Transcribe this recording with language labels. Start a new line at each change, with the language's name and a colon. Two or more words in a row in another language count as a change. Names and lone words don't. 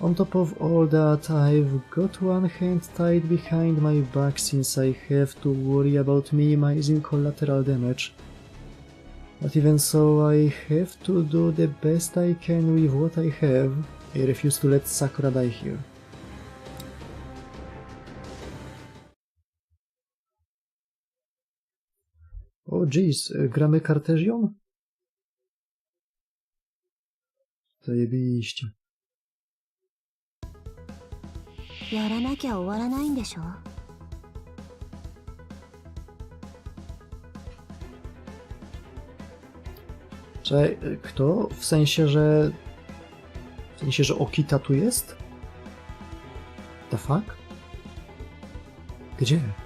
English: On top of all that, I've got one hand tied behind my back since I have to worry about minimizing collateral damage. But even so, I have to do the best I can with what I have. I refuse to let Sakura die here.
Polish: O jeez, gramy Cartesian? Zajebiście.
Japanese: やらなきゃ終わらないんでしょ
Polish: Czekaj, kto? W sensie, że... W sensie, że Okita tu jest?
English: The fuck? Gdzie?